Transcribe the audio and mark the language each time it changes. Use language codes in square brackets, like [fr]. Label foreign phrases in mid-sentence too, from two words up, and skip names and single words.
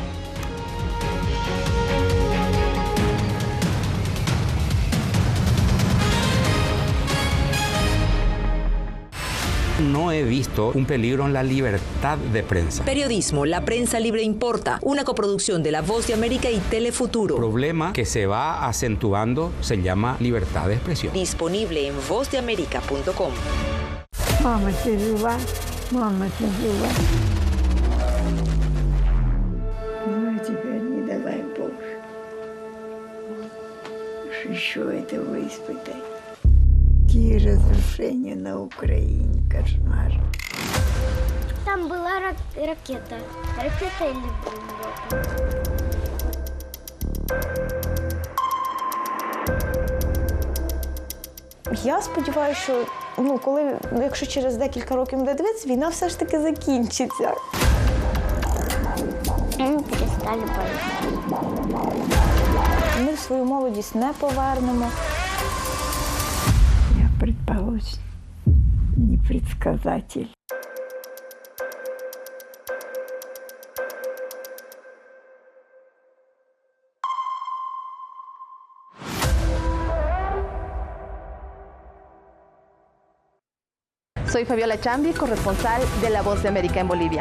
[es] No he visto un peligro en la libertad de prensa. Periodismo, la prensa libre importa. Una coproducción de La Voz de América y Telefuturo. El problema que se va acentuando se llama libertad de expresión. Disponible en vozdeamerica.com. Mama, te ayuda. Mama, te ayuda. [ru] Ну, теперь не давай Боже. Еще этого испытай. Какие разрушения на Украине, кошмар. Там была ракета. Ракета или бомба? [uk] Я сподіваюся, що якщо через декілька років буде дивитися, війна все ж таки закінчиться. Перестали боятися. Ми свою молодість не повернемо. [ru] Я предположу, не предсказатель. [es] Soy Fabiola Chambi, corresponsal de La Voz de América en Bolivia.